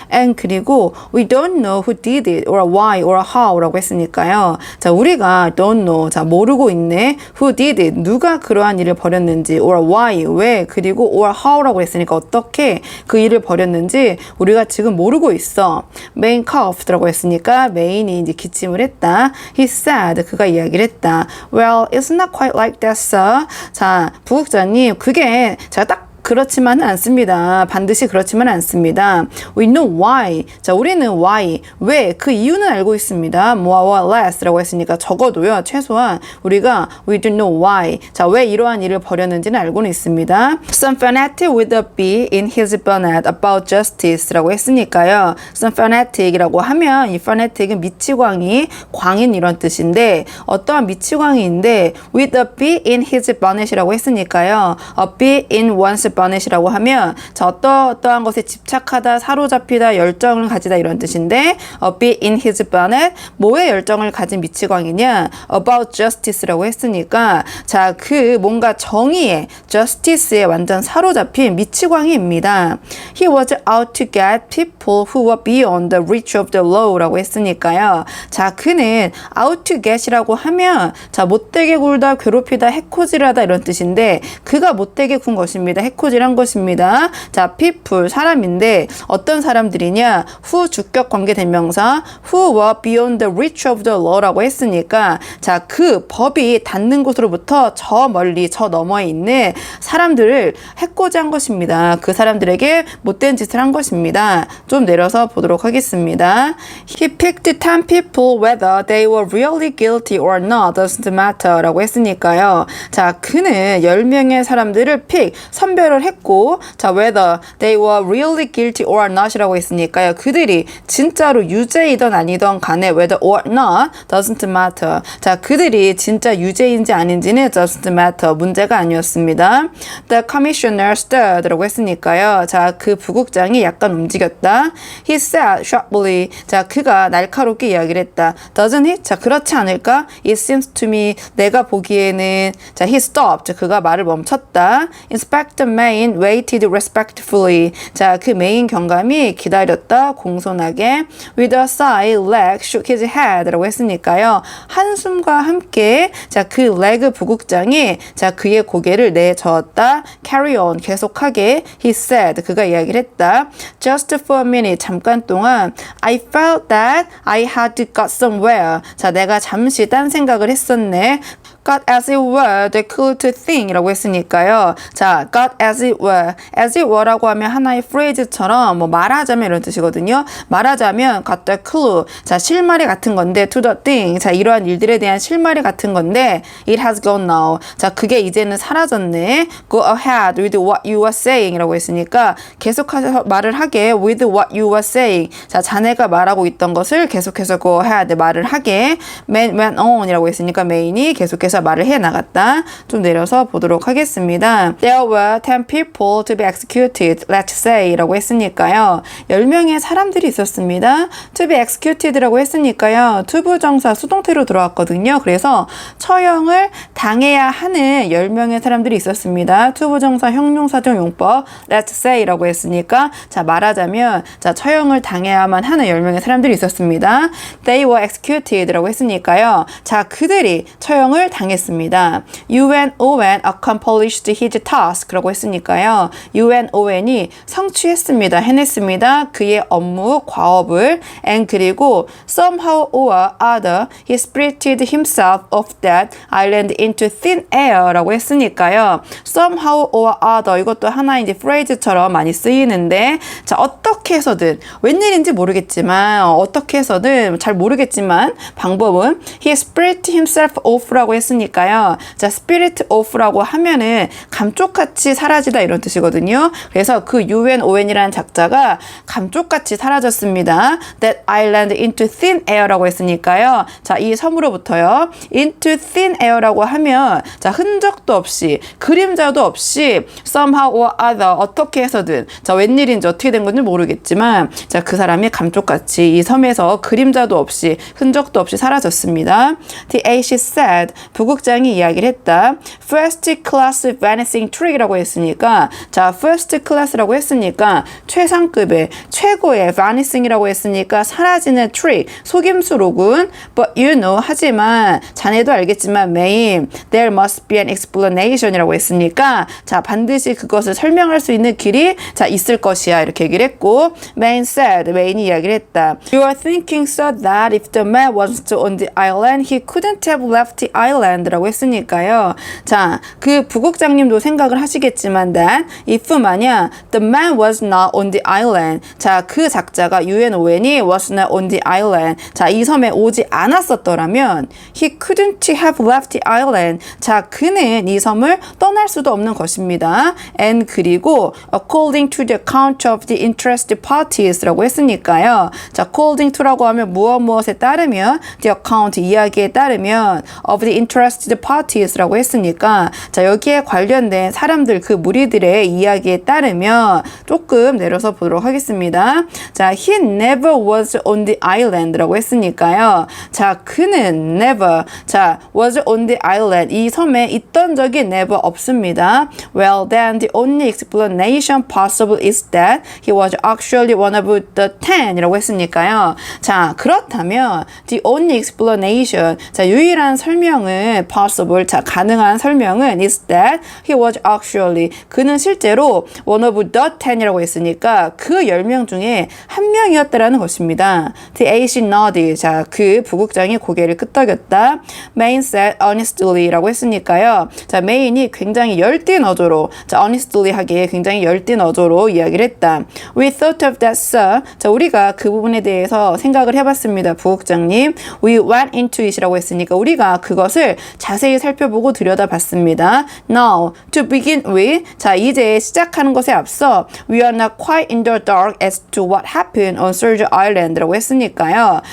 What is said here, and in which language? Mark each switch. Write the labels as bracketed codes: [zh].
[en] and [ko] 그리고 [en] we don't know who did it or why or how [ko] 라고 했으니까요 자 우리가 [en] don't know [ko] 자 모르고 있네 [en] who did it [ko] 누가 그러한 일을 벌였는지 [en] or why [ko] 왜 그리고 [en] or how [ko] 라고 했으니까 어떻게 그 일을 벌였는지 우리가 지금 모르고 있어 [en] main coughed [ko] 라고 했으니까 메인이 이제 기침을 했다 [en] he said [ko] 그가 이야기를 했다 [en] well it's not quite like that sir [ko] 자 부국장님 그게 제가 딱 그렇지만은 않습니다. 반드시 그렇지만은 않습니다. [en] We know why. [ko] 자, 우리는 [en] why. [ko] 왜? 그 이유는 알고 있습니다. [en] more or less [ko] 라고 했으니까 적어도요. 최소한 우리가 [en] we do know why. [ko] 자, 왜 이러한 일을 벌였는지는 알고는 있습니다. [en] Some fanatic with a bee in his bonnet about justice [ko] 라고 했으니까요. [en] Some fanatic [ko] 이라고 하면 이 fanatic은 미치광이, 광인 이런 뜻인데 어떠한 미치광이인데 [en] with a bee in his bonnet [ko] 이라고 했으니까요. [en] A bee in one's bonnet [ko] 이라고 하면 자 어떠한 것에 집착하다 사로잡히다 열정을 가지다 이런 뜻인데 [en] a bee in his bonnet [ko] 뭐에 열정을 가진 미치광이냐 [en] about justice [ko] 라고 했으니까 자 그 뭔가 정의에 justice에 완전 사로잡힌 미치광이입니다. [en] He was out to get people who were beyond the reach of the law [ko] 라고 했으니까요. 자 그는 [en] out to get [ko] 이라고 하면 자 못되게 굴다 괴롭히다 해코지하다 이런 뜻인데 그가 못되게 군 것입니다. 해코지란 것입니다. 자, people 사람인데 어떤 사람들이냐? who 주격 관계 대명사 [en] who were beyond the reach of the law [ko] 라고 했으니까 자, 그 법이 닿는 곳으로부터 저 멀리 저 너머에 있는 사람들을 해코지한 것입니다. 그 사람들에게 못된 짓을 한 것입니다. 좀 내려서 보도록 하겠습니다. [en] He picked 10 people whether they were really guilty or not doesn't matter [ko] 라고 했으니까요. 자, 그는 10명의 사람들을 선별을 했고 자 [en] whether they were really guilty or not [ko] 이라고 했으니까요. 그들이 진짜로 유죄이든 아니든 간에 [en] whether or not doesn't matter. [ko] 자 그들이 진짜 유죄인지 아닌지는 [en] doesn't matter. [ko] 문제가 아니었습니다. [en] The commissioner stirred [ko] 라고 했으니까요. 자 그 부국장이 약간 움직였다. [en] He said sharply. [ko] 자 그가 날카롭게 이야기를 했다. [en] Doesn't it? [ko] 자 그렇지 않을까? [en] It seems to me [ko] 내가 보기에는 자 [en] he stopped. [ko] 그가 말을 멈췄다. [en] Inspector Main waited respectfully. [ko] 자, 그 메인 경감이 기다렸다 공손하게 [en] with a sigh, leg shook his head [ko] 라고 했으니까요. 한숨과 함께 자, 그 레그 부국장이 자, 그의 고개를 내저었다. [en] carry on [ko] 계속하게 [en] he said [ko] 그가 이야기를 했다. [en] just for a minute 잠깐 동안 I felt that I had got somewhere. [ko] 자, 내가 잠시 딴 생각을 했었네. [en] got as it were the clue to think [ko] 이라고 했으니까요. 자, [en] got as it were. [ko] as it were라고 하면 하나의 phrase처럼 뭐 말하자면 이런 뜻이거든요. 말하자면 [en] got the clue. [ko] 자, 실마리 같은 건데 [en] to the thing. [ko] 자, 이러한 일들에 대한 실마리 같은 건데 [en] it has gone now. [ko] 자, 그게 이제는 사라졌네. [en] go ahead with what you were saying [ko] 이라고 했으니까 계속해서 말을 하게 [en] with what you were saying. [ko] 자, 자네가 말하고 있던 것을 계속해서 [en] go ahead [ko] 말을 하게 [en] went on [ko] 이라고 했으니까 메인이 계속해서 말을 해 나갔다. 좀 내려서 보도록 하겠습니다. [en] There were 10 people to be executed, let's say [ko] 라고 했으니까요. 10명의 사람들이 있었습니다. [en] to be executed [ko] 라고 했으니까요. 투부정사 수동태로 들어왔거든요. 그래서 처형을 당해야 하는 10명의 사람들이 있었습니다. 투부정사 형용사적 용법 let's say 라고 했으니까 자 말하자면 자 처형을 당해야만 하는 10명의 사람들이 있었습니다. [en] They were executed [ko] 라고 했으니까요. 자 그들이 처형을 당했습니다. [en] UNON accomplished his task [ko] 라고 했으니까요. UNON이 성취했습니다. 해냈습니다. 그의 업무, 과업을. [en] and [ko] 그리고 [en] somehow or other he spirited himself off that island into thin air [ko] 라고 했으니까요. [en] somehow or other [ko] 이것도 하나의 이제 phrase처럼 많이 쓰이는데 자 어떻게 해서든 웬일인지 모르겠지만 어떻게 해서든 잘 모르겠지만 방법은 [en] he spirited himself off [ko] 라고 했으니까요. 자 spirit off라고 하면은 감쪽같이 사라지다 이런 뜻이거든요. 그래서 그 UNON이라는 작자가 감쪽같이 사라졌습니다. [en] That island into thin air [ko] 라고 했으니까요. 자, 이 섬으로부터요. [en] into thin air [ko] 라고 하면 자, 흔적도 없이 그림자도 없이 [en] somehow or other [ko] 어떻게 해서든 자, 웬일인지 어떻게 된 건지 모르겠지만 자, 그 사람이 감쪽같이 이 섬에서 그림자도 없이 흔적도 없이 사라졌습니다. [en] The AC said [ko] 부국장이 이야기를 했다. [en] First class vanishing trick [ko] 이라고 했으니까 자, first class라고 했으니까 최상급의 최고의 vanishing이라고 했으니까 사라지는 trick 속임수로군. [en] But you know [ko] 하지만 자네도 알겠지만 [en] Maine there must be an explanation [ko] 이라고 했으니까 자 반드시 그것을 설명할 수 있는 길이 자 있을 것이야 이렇게 얘기를 했고 [en] Maine said [ko] 메인이 이야기를 했다. [en] You are thinking so that if the man wasn't on the island he couldn't have left the island [ko] 라고 했으니까요. 자 그 부국장님도 생각을 하시겠지만 that if 만약 [en] the man was not on the island [ko] 자 그 작자가 UNON이 was not on the island 자 이 섬에 오지 않았었더라면 [en] he couldn't have left the island [ko] 자 그는 이 섬을 떠날 수도 없는 것입니다. [en] and [ko] 그리고 [en] according to the account of the interested parties [ko] 라고 했으니까요. 자 [en] according to [ko] 라고 하면 무엇에 따르면 the account 이야기에 따르면 [en] of the interested parties [ko] 라고 했으니까 자 여기에 관련된 사람들 그 무리들의 이야기에 따르면 조금 내려서 보도록 하겠습니다. [en] 자 he never was on the island [ko] 라고 했으니까요. 자 그는 never 자 was on the island 이 섬에 있던 적이 never 없습니다. [en] Well then the only explanation possible is that he was actually one of the 10 [ko] 이라고 했으니까요. 자 그렇다면 [en] the only explanation [ko] 자 유일한 설명은 possible 자 가능한 설명은 [en] is that he was actually [ko] 그는 실제로 [en] one of the 10 [ko] 이라고 했으니까 그 10명 중에 한 명이었다라는 것입니다. [en] The AC nodded [ko] 자 그 부국장이 고개를 끄덕였다. [en] Maine said honestly [ko] 라고 했으니까요. 자 메인이 굉장히 열띤 어조로 자 honestly 하기에 굉장히 열띤 어조로 이야기를 했다. [en] We thought of that sir [ko] 자 우리가 그 부분에 대해서 생각을 해봤습니다. 부국장님 [en] We went into it [ko] 이라고 했으니까 우리가 그것을 자세히 살펴보고 들여다봤습니다. [en] Now to begin with [ko] 자 이제 시작하는 것에 앞서 [en] We are not quite in the dark as to what happened on Soldier Island라고 했으니까요.